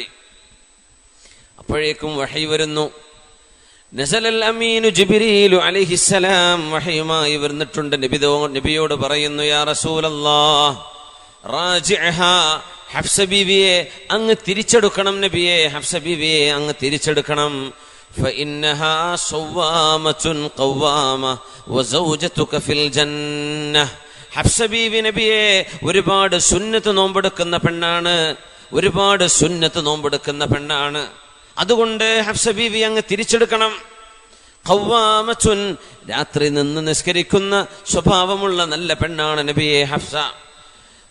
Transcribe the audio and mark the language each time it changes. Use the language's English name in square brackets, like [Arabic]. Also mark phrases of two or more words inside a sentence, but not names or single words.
[Malayalam] അപ്പോഴേക്കും വഹി വരുന്നു. [Arabic] نزل الأمين جبريل عليه السلام [Malayalam] വഹയുമായി വരുന്നിട്ടുണ്ട്. നബിയോട് പറയുന്നു, [Arabic] يا رسول الله راجعها, [Malayalam] ഹഫ്സ ബീവിയെ അങ്ങ് തിരിച്ചെടുക്കണം നബിയെ, ഹഫ്സ ബീവിയെ അങ്ങ് തിരിച്ചെടുക്കണം. [Arabic] فإنها صوامة قوامة وزوجتك في الجنة. [Malayalam] ഹഫ്സ ബീവി നബിയെ ഒരുപാട് സുന്നത്ത് നോമ്പെടുക്കുന്ന പെണ്ണാണ്. അതുകൊണ്ട് ഹഫ്സ ബീവി അങ്ങ് തിരിച്ചെടുക്കണം. ഖവ്വാമത്തുൻ, രാത്രി നിന്ന് നിസ്കരിക്കുന്ന സ്വഭാവമുള്ള നല്ല പെണ്ണാണ് നബിയെ ഹഫ്സ.